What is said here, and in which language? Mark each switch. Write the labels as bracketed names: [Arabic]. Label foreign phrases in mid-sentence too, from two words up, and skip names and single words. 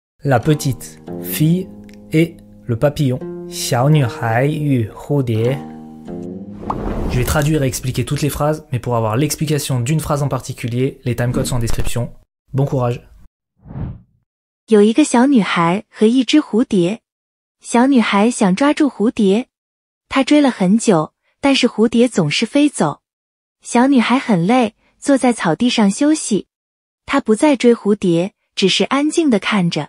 [French] La petite fille et le papillon. [Chinese] 小女孩与蝴蝶. [French] Je vais traduire et expliquer toutes les phrases, mais pour avoir l'explication d'une phrase en particulier, les timecodes sont en description. Bon courage. [Chinese] 有一个小女孩和一只蝴蝶。小女孩想抓住蝴蝶，她追了很久，但是蝴蝶总是飞走。小女孩很累，坐在草地上休息。她不再追蝴蝶，只是安静地看着。